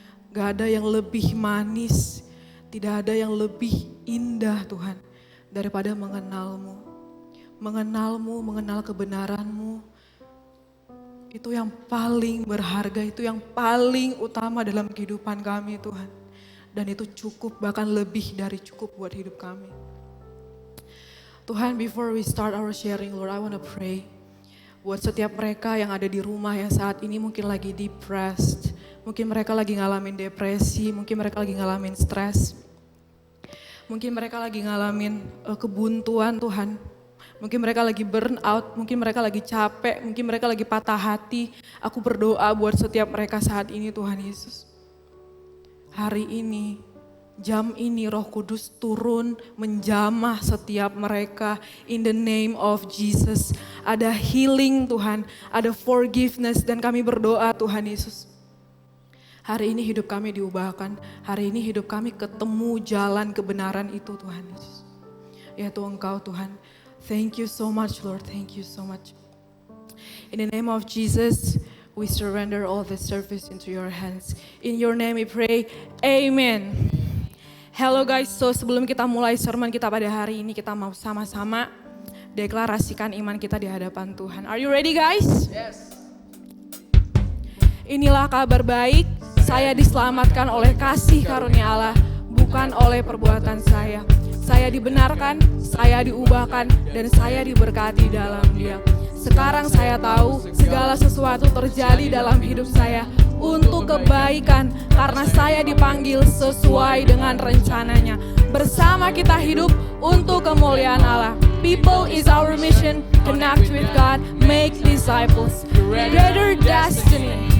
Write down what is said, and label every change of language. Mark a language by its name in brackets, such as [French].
[Indonesian] Gak ada yang lebih manis, tidak ada yang lebih indah Tuhan daripada mengenalmu. Mengenalmu, mengenal kebenaranmu. Itu yang paling berharga, itu yang paling utama dalam kehidupan kami Tuhan. Dan itu cukup, bahkan lebih dari cukup buat hidup kami. [English] Tuhan, before we start our sharing, Lord, I want to pray. [Indonesian] Buat setiap mereka yang ada di rumah yang saat ini mungkin lagi depressed. Mungkin mereka lagi ngalamin depresi, mungkin mereka lagi ngalamin stres. Mungkin mereka lagi ngalamin kebuntuan Tuhan. Mungkin mereka lagi burn out, mungkin mereka lagi capek, mungkin mereka lagi patah hati. Aku berdoa buat setiap mereka saat ini Tuhan Yesus. Hari ini, jam ini Roh Kudus turun menjamah setiap mereka [English] in the name of Jesus. [Indonesian] Ada healing Tuhan, ada forgiveness dan kami berdoa Tuhan Yesus. Hari ini hidup kami diubahkan, hari ini hidup kami ketemu jalan kebenaran itu Tuhan Yesus. Ya Tuhan Engkau Tuhan. [English] Thank you so much, Lord. Thank you so much. In the name of Jesus, we surrender all the service into your hands. In your name we pray, amen. Hello guys, [Indonesian] so sebelum kita mulai sermon kita pada hari ini, kita mau sama-sama deklarasikan iman kita di hadapan Tuhan. [English] Are you ready guys? Yes. [Indonesian] Inilah kabar baik, saya diselamatkan oleh kasih karunia Allah, bukan oleh perbuatan saya. Saya dibenarkan, saya diubahkan, dan saya diberkati dalam Dia. Sekarang saya tahu segala sesuatu terjadi dalam hidup saya untuk kebaikan karena saya dipanggil sesuai dengan rencananya. Bersama kita hidup untuk kemuliaan Allah. [English] People is our mission, connect with God, make disciples, greater destiny.